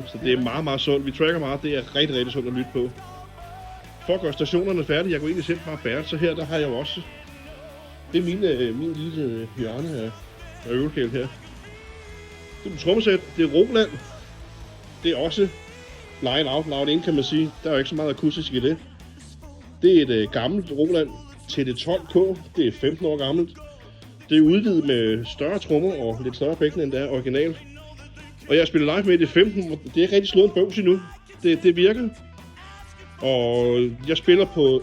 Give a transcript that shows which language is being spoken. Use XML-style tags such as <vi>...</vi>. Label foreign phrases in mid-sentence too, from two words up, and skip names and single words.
<da>Så det er meget, meget sundt. Vi tracker meget. Det er rigtig, rigtig sundt at lytte på. For at gøre stationerne færdige, jeg går egentlig selv bare færdigt. Så her, der har jeg jo også... Det er min lille hjørne af øvelokale her. Det er et trommesæt. Det er Roland. Det er også</da> <en>line out loud in,</en> <da>kan man sige. Der er jo ikke så meget akustisk i det. Det er et gammelt Roland TD12K. Det er 15 år gammelt. Det er udvidet med større trommer og lidt større bækken end det er original. Og jeg spiller live med det 15, det er ikke rigtig slået en bøvs endnu. Det virker. Og jeg spiller på...</da>